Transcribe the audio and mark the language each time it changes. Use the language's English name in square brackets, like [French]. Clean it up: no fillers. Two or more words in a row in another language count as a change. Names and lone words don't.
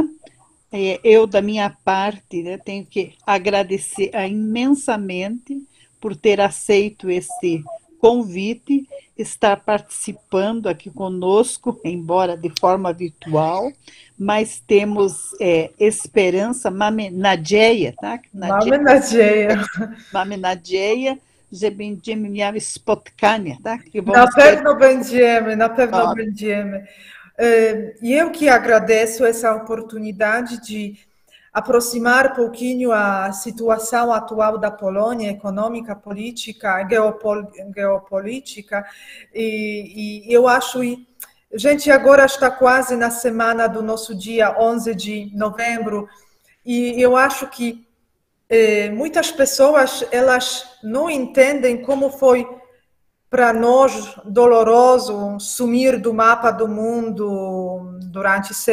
[Portuguese] Eu, da minha parte, tenho que agradecer imensamente por ter aceito esse convite, estar participando aqui conosco, embora de forma virtual, mas temos esperança, [Polish] mamy nadzieję, tak? Mamy nadzieję. Mamy nadzieję, że będziemy miały spotkania, tak? Na pewno będziemy. [Portuguese] E eu que agradeço essa oportunidade de aproximar um pouquinho a situação atual da Polônia, econômica, política, geopolítica, e eu acho que a gente agora está quase na semana do nosso dia 11 de novembro, e eu acho que muitas pessoas, elas não entendem como foi para nós doloroso sumir do mapa do mundo durante